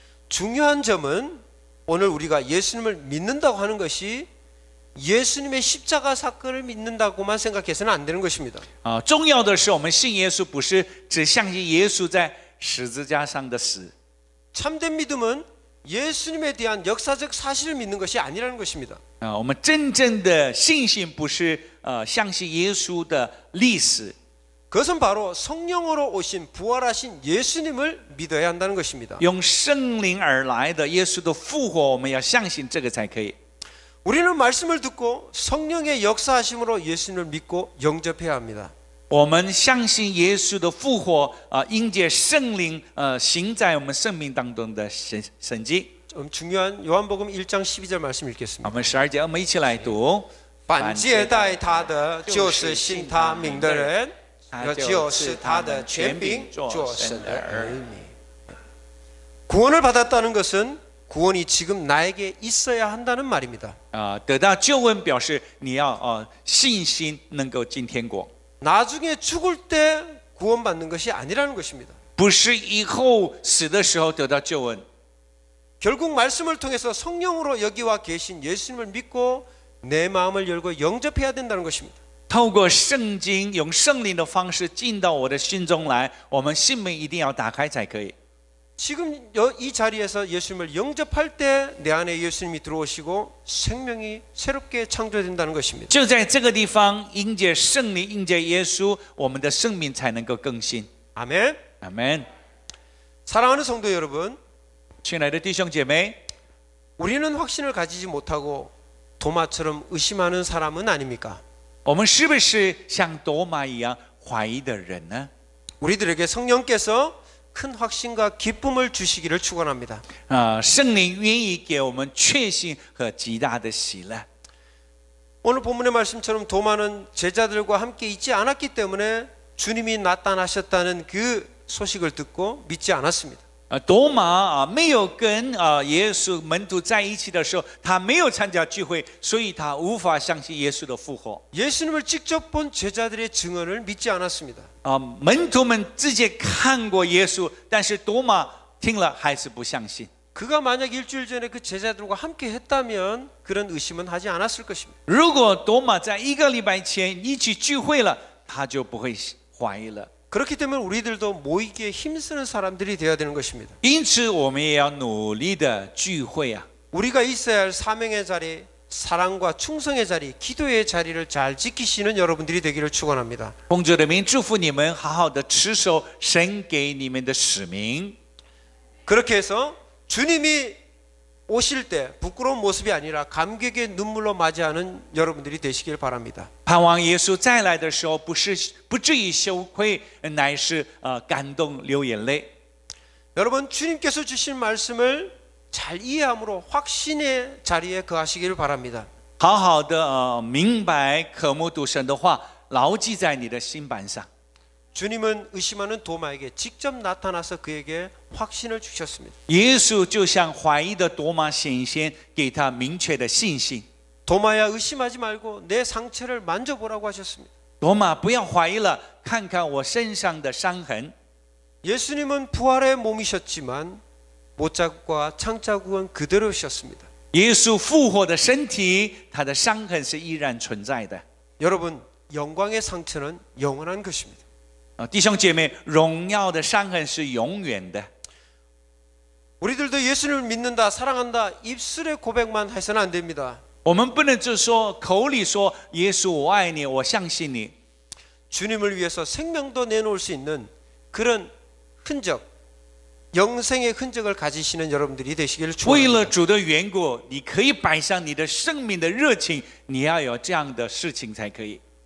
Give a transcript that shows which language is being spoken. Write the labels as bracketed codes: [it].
[ko] 중요한 점은 오늘 우리가 예수님을 믿는다고 하는 것이 예수님의 십자가 사건을 믿는다고만 생각해서는 안 되는 것입니다. [zh] 重要的是，我们信耶稣不是只相信耶稣在十字架上的死。 [ko] 참된 믿음은 예수님에 대한 역사적 사실을 믿는 것이 아니라는 것입니다. [zh] 我们真正的信心不是相信耶稣的历史， [ko] 그것은 바로 성령으로 오신 부활하신 예수님을 믿어야 한다는 것입니다. [zh] 用圣灵而来的耶稣的复活，我们要相信这个才可以。 [ko] 우리는 말씀을 듣고 성령의 역사하심으로 예수님을 믿고 영접해야 합니다. [zh] 我们相信耶稣的复活，因着圣灵行在我们生命当中的神迹。 [ko] 중요한 요한복음 1장 12절 말씀 읽겠습니다. [zh] 我们12节，我们一起来读。凡接待他的，就是信他名的人，也就是他的权柄，做神的儿女。 [ko] 구원을 받았다는 것은 구원이 지금 나에게 있어야 한다는 말입니다. [zh] 得到救恩表示你要信心能够进天国， [ko] 나중에 죽을 때 구원받는 것이 아니라는 것입니다. [zh] 不是以后死的时候得到救恩。 [ko] 결국 말씀을 통해서 성령으로 여기 와 계신 예수님을 믿고 내 마음을 열고 영접해야 된다는 것입니다. [zh] 透过圣经，用圣灵的方式进到我的心中来，我们心门一定要打开才可以。 [ko] 지금 이 자리에서 예수님을 영접할 때 내 안에 예수님이 들어오시고 생명이 새롭게 창조된다는 것입니다. [zh] 就在这个地方，因着圣灵，因着耶稣，我们的生命才能够更新。 [ko] 아멘. [zh] 阿门。 [ko] 사랑하는 성도 여러분, [zh] 亲爱的弟兄姐妹， [ko] 우리는 확신을 가지지 못하고 도마처럼 의심하는 사람은 아닙니까? [zh] 我们是不是像多马一样怀疑的人呢？ [ko] 우리들에게 성령께서 큰 확신과 기쁨을 주시기를 축원합니다. [zh] 圣灵愿意给我们确信和极大的喜乐。 [ko] 오늘 본문의 말씀처럼 도마는 제자들과 함께 있지 않았기 때문에 주님이 나타나셨다는 그 소식을 듣고 믿지 않았습니다. [zh] 多马没有跟耶稣门徒在一起的时候，他没有参加聚会，所以他无法相信耶稣的复活。 [ko] 예수님을 직접 본 제자들의 증언을 믿지 않았습니다. [zh] 门徒们直接看过耶稣，但是多马听了还是不相信。 [ko] 그가 만약 일주일 전에 그 제자들과 함께 했다면 그런 의심은 하지 않았을 것입니다. [zh] 如果多马在1个礼拜前一起聚会了，他就不会怀疑了。 [ko] 그렇기 때문에 우리들도 모이기에 힘쓰는 사람들이 되어야 되는 것입니다. [zh] 因此，我们也要努力的聚会啊！ [ko] 우리가 있어야 할 사명의 자리, 사랑과 충성의 자리, 기도의 자리를 잘 지키시는 여러분들이 되기를 축원합니다. [zh] 奉主的名祝福你们，好好的持守神给你们的使命。 [ko] 그렇게 해서 주님이 오실 때 부끄러운 모습이 아니라 감격의 눈물로 맞이하는 여러분들이 되시길 바랍니다. [zh] 盼望耶稣再来的时候，不至于羞愧，乃是感动流眼泪。 [ko] 여러분 주님께서 주신 말씀을 잘 이해함으로 확신의 자리에 거하시기를 바랍니다. [zh] 好好的明白渴慕读神的话，牢记在你的心板上。 [ko] 주님은 의심하는 도마에게 직접 나타나서 그에게 확신을 주셨습니다. [zh] 耶稣就像怀疑的多马显现，给他明确的信心。 [ko] 도마야 의심하지 말고 내 상처를 만져보라고 하셨습니다. [zh] 多马不要怀疑了，看看我身上的伤痕。 [ko] 예수님은 부활의 몸이셨지만 못자국과 창자국은 그대로셨습니다. [zh] 耶稣复活的身体，他的伤痕是依然存在的。 [ko] 여러분 영광의 상처는 영원한 것입니다. [zh] 弟兄姐妹，荣耀的伤痕是永远的。 [ko] 우리들도 예수님을 믿는다, 사랑한다 입술의 고백만 해서는 안 됩니다. [zh] 我们不能只说口里说耶稣我爱你，我相信你。 [ko] 주님을 위해서 생명도 내놓을 수 있는 그런 흔적, 영생의 흔적을 가지시는 여러분들이 되시기를 [zh] 为了 [ko] 축원합니다. [zh] 主的缘故，你可以摆上你的生命的热情，你要有这样的事情才可以。